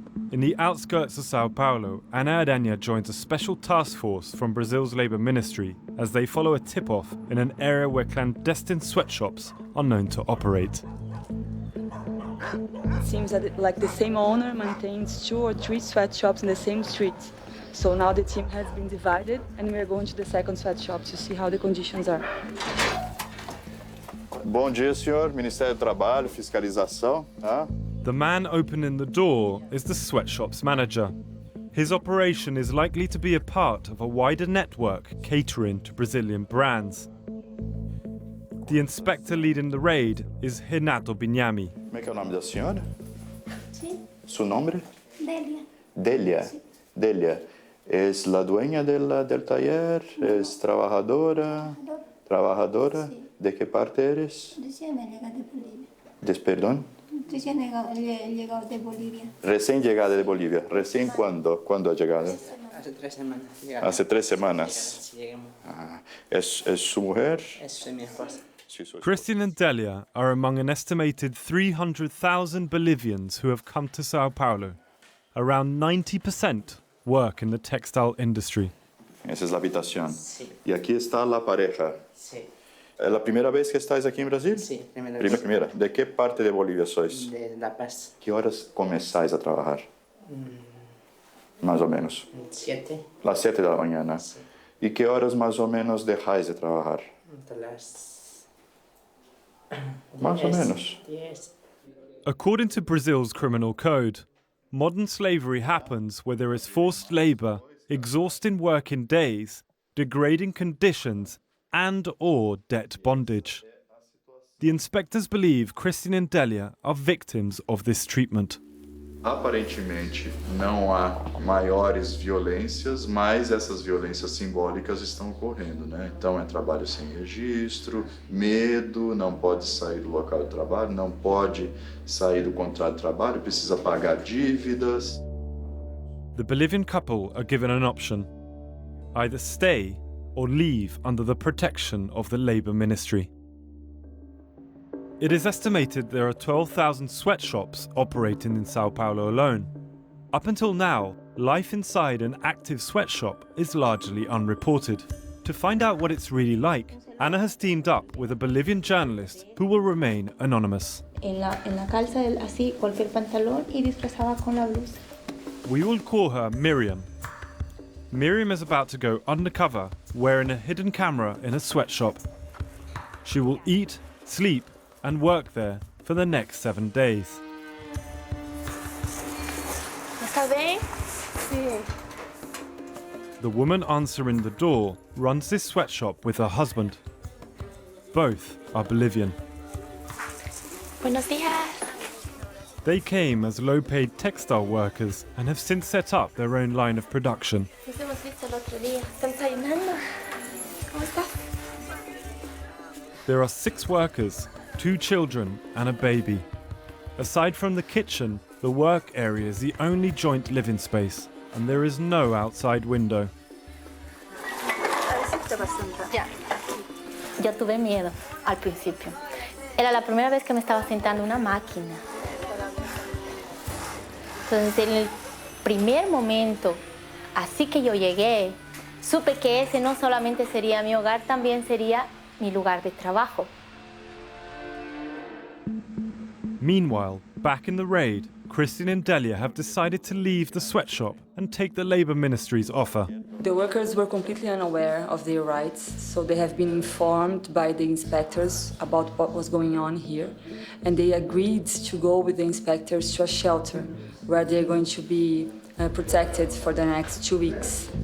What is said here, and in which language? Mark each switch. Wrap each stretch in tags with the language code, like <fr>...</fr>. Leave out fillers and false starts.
<en>In the outskirts of Sao Paulo, Ana Aranha joins a special task force from Brazil's Labour Ministry as they follow a tip-off in an area where clandestine sweatshops are known to operate. It seems that the same owner maintains 2 or 3 sweatshops in the same street. So now the team has been divided and we are going to the second sweatshop to see how the conditions are.</en> <pt>Bom dia, senhor. Ministério do Trabalho, Fiscalização.</pt> <en>The man opening the door is the sweatshop's manager. His operation is likely to be a part of a wider network catering to Brazilian brands. The inspector leading the raid is Renato Bignami.</en> <pt>Como é que é o nome da senhora?</pt> <es>Sí. Su nombre? Delia. Delia. Sí. Delia. ¿Es la dueña del taller? No. ¿Es trabajadora? Trabajadora. Sí. ¿De qué parte eres? Recién he llegado de Bolivia. Perdón? Recién he llegado de Bolivia. Recién llegada de Bolivia. ¿Recién cuándo? ¿Cuándo ha llegado? Hace 3 semanas. Hace 3 semanas. Sí, llegamos. ¿Es su mujer? Es mi esposa.</es> <en>Christian and Delia are among an estimated 300,000 Bolivians who have come to Sao Paulo. Around 90% work in the textile industry.</en> <es>Esa es la habitación. Sí. Y aquí está la pareja. Sí. ¿Es la primera vez que estáis aquí en Brasil? Sí, primera vez. Primera. ¿De qué parte de Bolivia sois? De La Paz. ¿Qué horas começáis a trabajar? Más o menos. 7. Las 7 de la mañana. Sí. ¿Y qué horas más o menos dejáis de trabajar? Hasta las Más o menos. 10.</es> <en>According to Brazil's criminal code, modern slavery happens where there is forced labour, exhausting working days, degrading conditions, and/or debt bondage. The inspectors believe Christian and Delia are victims of this treatment.</en> <pt>Aparentemente não há maiores violências, mas essas violências simbólicas estão ocorrendo, né? Então é trabalho sem registro, medo, não pode sair do local de trabalho, não pode sair do contrato de trabalho, precisa pagar dívidas.</pt> <en>The Bolivian couple are given an option: either stay or leave under the protection of the Labour Ministry. It is estimated there are 12,000 sweatshops operating in Sao Paulo alone. Up until now, life inside an active sweatshop is largely unreported. To find out what it's really like, Ana has teamed up with a Bolivian journalist who will remain anonymous.</en> <es>En la calza, así, cualquier pantalón y disfrazaba con la blusa.</es> <en>We will call her Miriam. Miriam is about to go undercover wearing a hidden camera in a sweatshop. She will eat, sleep, and work there for the next 7 days.</en> <es>¿Está bien? Sí.</es> <en>The woman answering the door runs this sweatshop with her husband. Both are Bolivian.</en> <es>Buenos días.</es> <en>They came as low-paid textile workers and have since set up their own line of production.</en> <es>Nos hemos visto el otro día. ¿Están desayunando? ¿Cómo estás?</es> <en>There are 6 workers, 2 children and a baby. Aside from the kitchen, the work area is the only joint living space, and there is no outside window.</en> <es>Ya. Yo tuve miedo al principio. Era la primera vez que me estaba sentando en una máquina. Entonces, en el primer momento, así que yo llegué, supe que ese no solamente sería mi hogar, también sería mi lugar de trabajo.</es> <en>Meanwhile, back in the raid, Christian and Delia have decided to leave the sweatshop and take the Labour Ministry's offer. The workers were completely unaware of their rights, so they have been informed by the inspectors about what was going on here, and they agreed to go with the inspectors to a shelter where they're going to be protected for the next 2 weeks.</en>